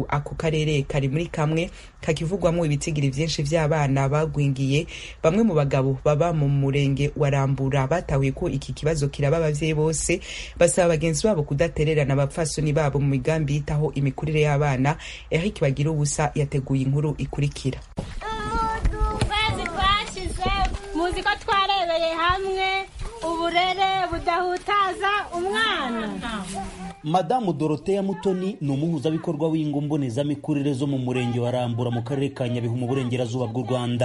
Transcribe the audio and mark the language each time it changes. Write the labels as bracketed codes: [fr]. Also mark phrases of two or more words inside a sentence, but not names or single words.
[rn] Ako karere kari muri kamwe kakivugwamo ibitigiri vyinshi vy'abana bagwingiye. Bamwe mu bagabo baba mu murenge wa Rambura batahuye ko iki kibazo kiraba abavyeyi bose, basaba bagenzi babo kudatererana abapfasoni babo mu migambi yitaho imikurire y'abana. [rw] Eric Bagira ubusa yateguye inkuru ikurikira. Muzi ko twarebeye hamwe uburere budahutaza umwana. Madamu Dorothea Mutoni ni umuhuzabikorwa w'ingo mbonezamikurire zo mu murenge wa Rambura mu karere ka Nyabihu mu burengerazuba bw'u Rwanda.